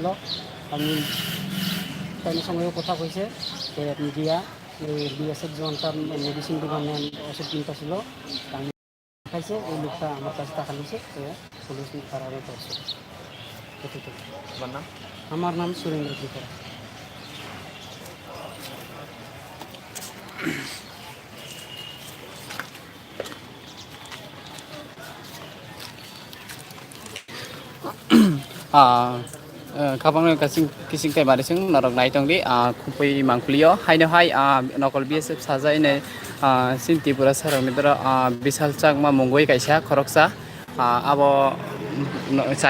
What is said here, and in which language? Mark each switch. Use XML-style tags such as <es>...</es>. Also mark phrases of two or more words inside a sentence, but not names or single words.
<bn>আমি তাদের সঙ্গেও কথা কইছে মিডিয়া বিএসএফ জওয়ানটার</bn> <en>medicine department</en> <bn>ওষুধ কিনতে ছিল। আমি দেখাইছে ওই লোকটা আমার কাছে টাকা নিছে, পুলিশ তারা করছে। আমার নাম সুরেন্দ্র ত্রিপুরা।</bn> <trp>Kapang kising kay marising narok nai tong di kupai mangkulio haino hai nokol BSF saja ini sinti pura sarang nidra bisal chak ma mongoi kaisa khoroksa abo</trp>